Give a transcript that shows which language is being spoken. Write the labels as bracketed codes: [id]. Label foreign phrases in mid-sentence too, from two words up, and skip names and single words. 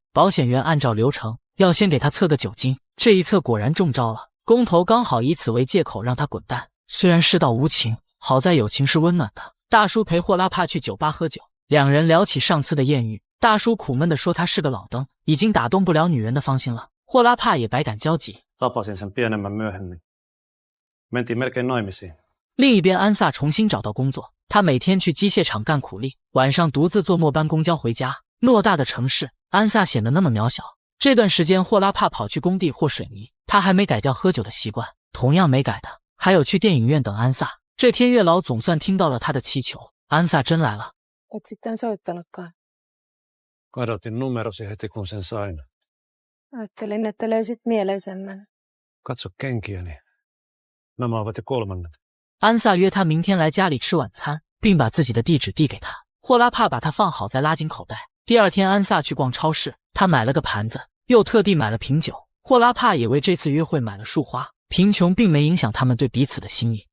[zh] 保险员按照流程要先给他测个酒精，这一测果然中招了。工头刚好以此为借口让他滚蛋。虽然世道无情，好在友情是温暖的。大叔陪霍拉帕去酒吧喝酒，两人聊起上次的艳遇。大叔苦闷地说他是个老登，已经打动不了女人的芳心了。霍拉帕也百感交集。 [fi] Tapasin sen pienemmän myöhemmin. Mentiin melkein naimisiin. [zh] 另一边，安萨重新找到工作，他每天去机械厂干苦力，晚上独自坐末班公交回家。偌大的城市，安萨显得那么渺小。这段时间，霍拉帕跑去工地和水泥，他还没改掉喝酒的习惯。同样没改的，还有去电影院等安萨。这天，月老总算听到了他的祈求，安萨真来了。 [fi] Et sitten soittanutkaan. Kadotin numerosi heti kun sen sain. Ajattelin, että löysit mieleisemmän. Katso kenkiäni. Nämä ovat jo 3. [zh] 安萨约他明天来家里吃晚餐，并把自己的地址递给他。霍拉帕把它放好再拉进口袋。第二天，安萨去逛超市，他买了个盘子，又特地买了瓶酒。霍拉帕也为这次约会买了束花。贫穷并没影响他们对彼此的心意。